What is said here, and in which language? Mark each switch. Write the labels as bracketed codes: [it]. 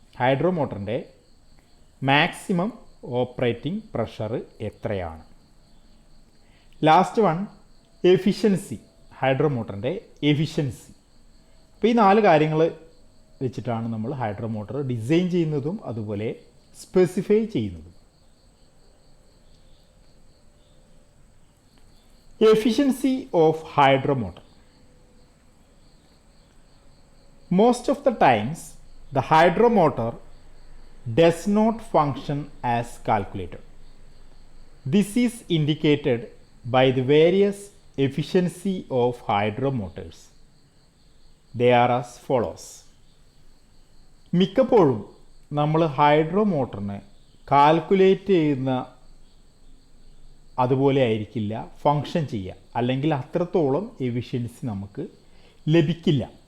[ml] ഹൈഡ്രോമോട്ടറിൻ്റെ maximum operating pressure എത്രയാണ്. [en] Last one efficiency. [ml] ഹൈഡ്രോമോട്ടറിൻ്റെ efficiency. അപ്പോൾ ഈ 4 കാര്യങ്ങൾ വെച്ചിട്ടാണ് നമ്മൾ ഹൈഡ്രോമോട്ടർ ഡിസൈൻ ചെയ്യുന്നതും അതുപോലെ സ്പെസിഫൈ ചെയ്യുന്നതും. [en] Efficiency of hydromotor. Most of the times the hydromotor does not function as calculated. This is indicated by the various efficiency of hydromotors. They are as follows. [ml] മിക്കപ്പോഴും നമ്മൾ ഹൈഡ്രോമോട്ടറിനെ കാൽക്കുലേറ്റ് ചെയ്യുന്ന അതുപോലെ ആയിരിക്കില്ല ഫങ്ഷൻ ചെയ്യുക, അല്ലെങ്കിൽ അത്രത്തോളം എഫിഷ്യൻസി നമുക്ക് ലഭിക്കില്ല.